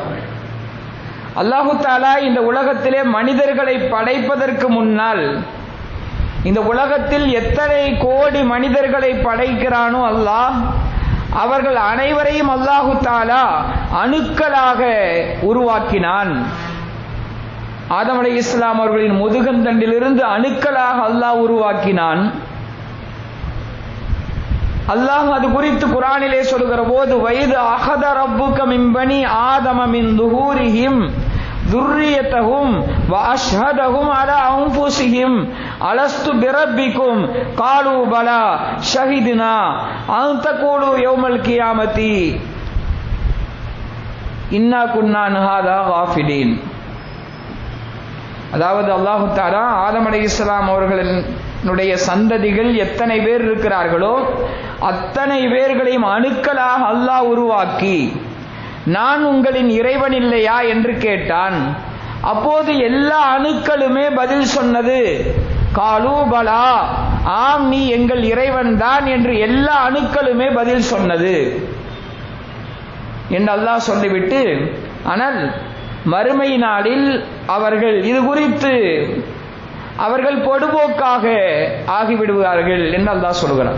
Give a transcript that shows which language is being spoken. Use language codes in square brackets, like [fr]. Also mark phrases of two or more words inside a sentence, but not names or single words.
[ta] அல்லாஹு தஆலா இந்த உலகத்திலே மனிதர்களை படைப்பதற்கு முன்னால் இந்த உலகத்தில் எத்தனை கோடி மனிதர்களை படைக்கிறானோ அல்லாஹ், அவர்கள் அனைவரையும் அல்லாஹு தஆலா அணுக்களாக உருவாக்கினான். ஆதம் அலைஹிஸ்ஸலாம் அவர்களின் முதுகந்தண்டிலிருந்து அணுக்களாக அல்லாஹ் உருவாக்கினான். அல்லாஹ் அது குறித்து குர்ஆனிலே சொல்கிற போது [ar] وإذ أخذ ربك من بني آدم من ظهورهم ذُرِّيَّتَهُمْ وَأَشْهَدَهُمْ عَلَى أَنفُسِهِمْ أَلَسْتُ بِرَبِّكُمْ قَالُوا بَلَى شَهِدْنَا أَن تَقُولُوا يَوْمَ الْقِيَامَةِ إِنَّا كُنَّا عَنْ هَذَا غَافِلِينَ. [ta] அதாவது அல்லாஹ் தஆலா ஆதம் அலைஹிஸ்ஸலாம் அவர்களுடைய சந்ததிகள் எத்தனை பேர் இருக்கிறார்களோ அத்தனை பேர்களையும் அணுக்களாக அல்லாஹ் உருவாக்கி நான் உங்களின் இறைவன் இல்லையா என்று கேட்டான். அப்போது எல்லா அணுக்களுமே பதில் சொன்னது [ar] قالوا بلى, [ta] ஆம் நீ எங்கள் இறைவன் தான் என்று எல்லா அணுக்களுமே பதில் சொன்னது என்று அல்லாஹ் சொல்லிவிட்டு, ஆனால் மறுமை நாளில் அவர்கள் இது குறித்து அவர்கள் பொடுபோக்காக ஆகிவிடுவார்கள் என்று அல்லாஹ் சொல்கிறார்.